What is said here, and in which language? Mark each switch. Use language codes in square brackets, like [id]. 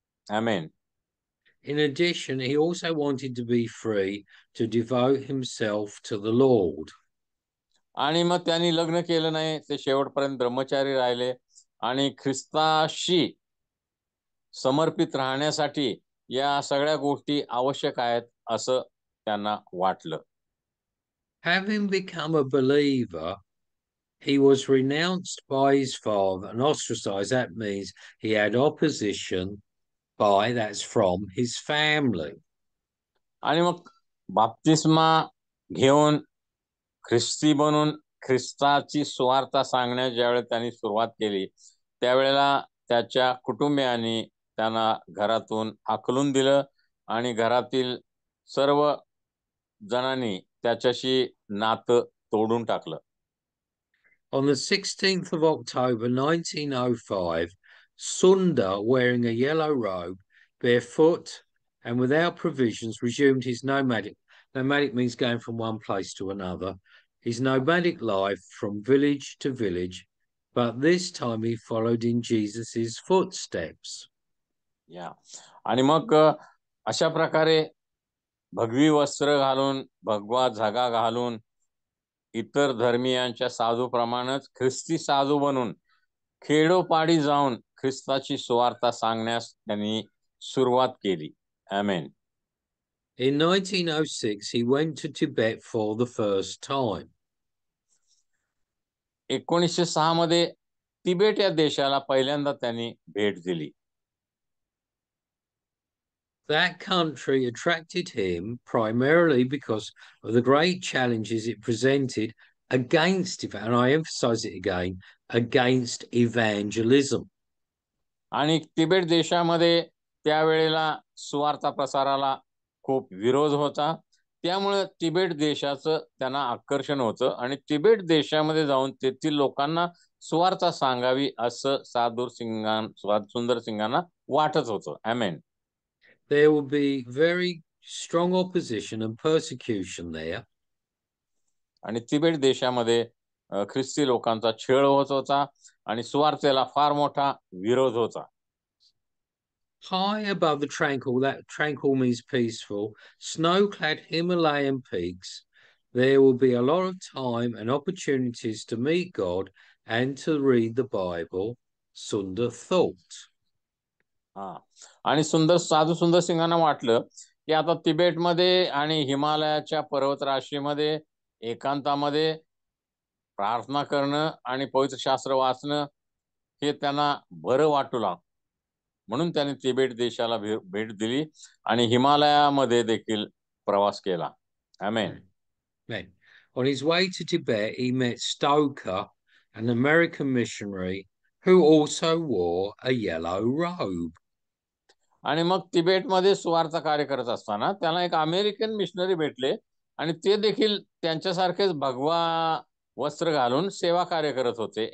[mr] Amen. [en] In addition, he also wanted to be free to devote himself to the Lord. [mr] आणि मग त्यांनी लग्न केलं नाही, ते शेवटपर्यंत ब्रह्मचारी राहिले आणि ख्रिस्ताशी समर्पित राहण्यासाठी या सगळ्या गोष्टी आवश्यक आहेत असं त्यांना वाटलं. [en] Having become a believer, he was renounced by his father and ostracized. That means he had opposition that's from his family. [mr] आणि मग बाप्तिस्मा घेऊन ख्रिस्ती बनून ख्रिस्ताची सुवार्ता सांगण्यास ज्यावेळेस त्यांनी सुरुवात केली त्यावेळेला त्याच्या कुटुंबियांनी त्यांना घरातून हाकलून दिलं आणि घरातील सर्व जणांनी त्याच्याशी नातं तोडून टाकलं. [en] On the 16th of October 1905, Sundar, wearing a yellow robe, barefoot and without provisions, resumed his nomadic. Nomadic means going from one place to another. His nomadic life from village to village, but this time he followed in Jesus's footsteps. [mr] या आणि मग अशा प्रकारे भगवी वस्त्र घालून, भगवा झगा घालून इतर धर्मीयांच्या साधूप्रमाणेच ख्रिस्ती साधू बनून खेडोपाडी जाऊन ख्रिस्ताची सुवार्ता सांगण्यास त्यांनी सुरुवात केली. आमेन. [en] In 1906, he went to Tibet for the first time. [mr] 1906 मध्ये तिबेट या देशाला पहिल्यांदा त्यांनी भेट दिली. [en] That country attracted him primarily because of the great challenges it presented against, and I emphasize it again, against evangelism. [mr] आणि तिबेट देशामध्ये त्यावेळेला सुवार्ता प्रसाराला खूप विरोध होता, त्यामुळे तिबेट देशाचं त्यांना आकर्षण होतं आणि तिबेट देशामध्ये जाऊन तेथील लोकांना सुवार्ता सांगावी असं सुंदर सिंगांना वाटत होतं. आमेन. [en] There will be very strong opposition and persecution there. [mr] आणि तिबेट देशामध्ये ख्रिस्ती लोकांचा छळ होत होता आणि सुवार्तेला फार मोठा विरोध होता. [en] High above the tranquil, that tranquil means peaceful, snow-clad Himalayan peaks, there will be a lot of time and opportunities to meet God and to read the Bible, Sundar thought. [mr] आणि सुंदर सिंगांना वाटलं की आता तिबेटमध्ये आणि हिमालयाच्या पर्वतराशीमध्ये एकांतामध्ये प्रार्थना करणं आणि पवित्र शास्त्र वाचणं हे त्यांना बरं वाटू लागलं. म्हणून त्यांनी तिबेट देशाला भेट दिली आणि हिमालयामध्ये देखील प्रवास केला. आमेन. [en] On his way to Tibet, he met Stoker, an American missionary who also wore a yellow robe. [mr] आणि मग तिबेटमध्ये सुवार्ता कार्य करत असताना त्याला एक अमेरिकन मिशनरी भेटले आणि ते देखील त्यांच्यासारखेच भगवा वस्त्र घालून सेवा कार्य करत होते.